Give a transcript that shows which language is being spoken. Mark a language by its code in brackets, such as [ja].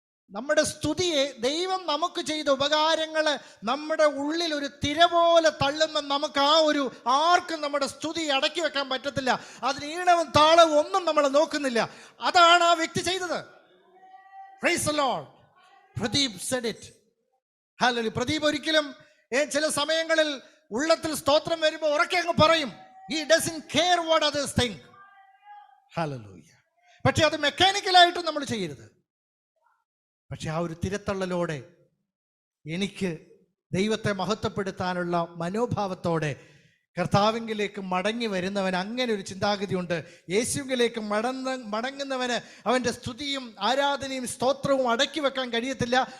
[ml] നമ്മുടെ സ്തുതിയെ, ദൈവം നമുക്ക് ചെയ്ത ഉപകാരങ്ങൾ നമ്മുടെ ഉള്ളിൽ ഒരു തിര പോലെ തള്ളുമ്പോൾ നമുക്ക് ആർക്കും നമ്മുടെ സ്തുതി അടക്കി വെക്കാൻ പറ്റത്തില്ല. അതിന് ഈണവും താളവും ഒന്നും നമ്മൾ നോക്കുന്നില്ല. അതാണ് ആ വ്യക്തി ചെയ്തത്. [en] Praise the lord. Pradeep said it. [ml] Hallelujah. Pradeep ഒരിക്കലും ചില സമയങ്ങളിൽ ഉള്ളത്തിൽ സ്തോത്രം വരുമ്പോൾ ഉറക്കെ അങ്ങ് പറയും. [en] He doesn't care what others think. [ml] Hallelujah. പക്ഷെ അത് മെക്കാനിക്കലായിട്ട് നമ്മൾ ചെയ്യരുത്. പക്ഷെ ആ ഒരു തിരത്തള്ളലോടെ എനിക്ക് ദൈവത്തെ മഹത്വപ്പെടുത്താനുള്ള മനോഭാവത്തോടെ കർത്താവിങ്കിലേക്ക് മടങ്ങി വരുന്നവൻ, അങ്ങനെ ഒരു ചിന്താഗതിയുണ്ട്. യേശുവിലേക്ക് മടങ്ങുന്നവന് അവൻ്റെ സ്തുതിയും ആരാധനയും സ്തോത്രവും അടക്കി വെക്കാൻ കഴിയത്തില്ല.